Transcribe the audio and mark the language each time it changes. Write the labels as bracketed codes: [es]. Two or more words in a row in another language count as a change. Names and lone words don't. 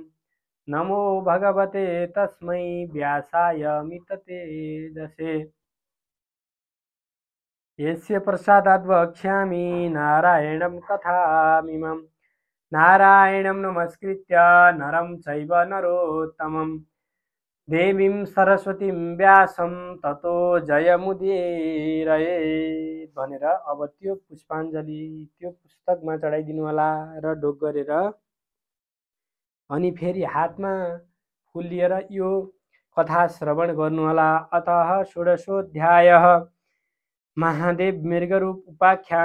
[sa] नमो भगवते तस्मै व्यासाय मिततेजसे यस्य प्रसादात् वक्ष्यामि नारायणं कथामिमम्। नारायणं नमस्कृत्य नरं चैव नरोत्तमं देवीं सरस्वतीं व्यासं ततो जयमुदीरयेत् [ne] भनेर अब त्यो पुष्पाञ्जलि त्यो पुस्तकमा चढाइदिनु होला र ढोक गरेर अनि फेरि हातमा फुल लिएर यो कथा श्रवण गर्नुहोला। अतः 16औं महादेव मृगरूप उपाख्यान।